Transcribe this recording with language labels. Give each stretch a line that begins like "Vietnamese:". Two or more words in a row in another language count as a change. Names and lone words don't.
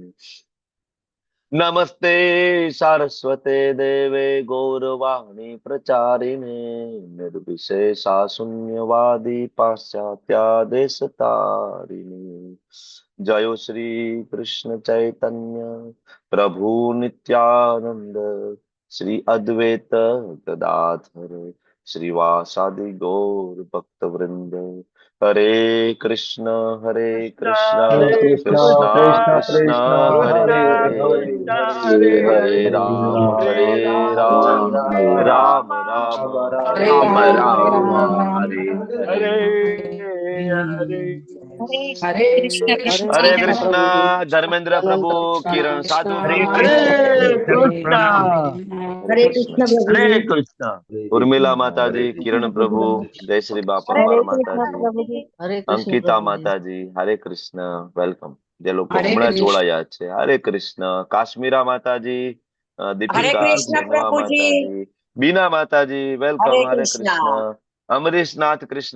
Sanskrit: नमस्ते सारस्वते देवे गौरवाणी प्रचारिणे निर्विशेषा शून्यवादी पाश्चात्या देशतारिणे. जयो श्री कृष्ण चैतन्य प्रभु नित्यानंद श्री अद्वैत गदाधर श्रीवासादि गौर भक्त वृंद. हरे कृष्ण कृष्ण हरे कृष्ण, कृष्ण कृष्ण कृष्ण कृष्ण, हरे हरे हरे हरे, हरे हरे हरे हरे, राम हरे हरे राम, राम राम राम राम हरे राम, हरे. हरे हरे हरे. हरे, हरे. હરે કૃષ્ણ કૃષ્ણ हरे कृष्ण.
Gujarati: પ્રભુજી, धर्मेंद्र प्रभु, किरण साधु हरे प्रभु, कृष्ण, हरे હરે कृष्ण. કૃષ્ણ પ્રભુજી, हरे कृष्ण. उर्मिला माताजी, किरण प्रभु, जय श्री बा હરે परमार કૃષ્ણ माताजी, પ્રભુજી, હરે કૃષ્ણ અંકિતા પ્રભુજી. માતાજી, હરે કૃષ્ણ. વેલકમ. જે લોકો હરે હમણાં કૃષ્ણ. જોડાયા છે, હરે કૃષ્ણ. કાશ્મીરા માતાજી, હરે દીપિકા કૃષ્ણ ખેમા પ્રભુજી. માતાજી, બીના માતાજી, વેલકમ. હરે હરે કૃષ્ણ. કૃષ્ણ. અમરીશનાથ કૃષ્ણ